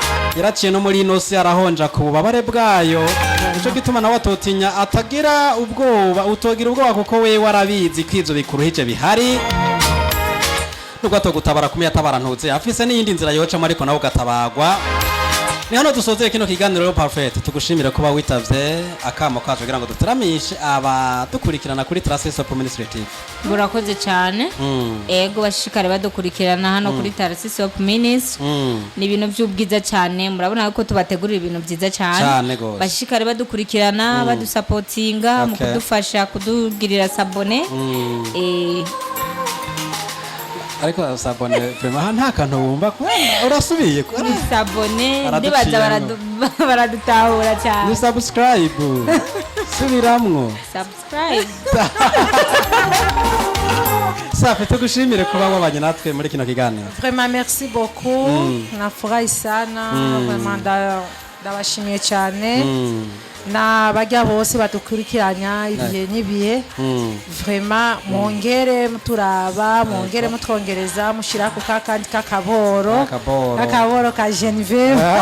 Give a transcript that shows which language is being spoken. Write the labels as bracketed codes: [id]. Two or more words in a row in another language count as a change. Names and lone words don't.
[rn] Yaraciye no muri ino si arahonja ku bubabare bwayo, nico gituma nawe atotinya, atagira ubwoba, utogira ubwoba kuko we warabizi ko ivyo bikuruhije bihari. Nubwo atogutabara kumenya atabara ntuze afise n'iyindi nzira yocamo, ariko nawe ugatabagwa. Ni hano dusozeye kino kiganiro rero Parfait, tugushimire kuba witavye akamo kacu kugira ngo duteramishe abadukurikirana kuri Trace Soap Ministry TV. Burakoze cyane. Ego bashikare badukurikirana hano kuri Trace Soap Ministry. Ni ibintu by'ubwiza cyane, murabona ko tubategurira ibintu byiza cyane. Bashikare badukurikirana, badusupportinga mu kudufasha kudugirira sabone. Ariko sabone vraiment nta kantu wumva ko urasubiye ko sabone ndibaza baradutahura cyane. Ni subscribe subiramwo subscribe. Safi, tugushimire kuba wabanye natwe muri kino kiganiro. [fr] Vraiment merci beaucoup. [rn] Nafurahi sana. Vraiment ndabashimiye cyane. Na bajya bose badukurikiranya ibihe n'ibihe. Vraiment mwongere muturaba, mwongere mutwongereza, mushira ku kakandi kakaboro ka Genevieve.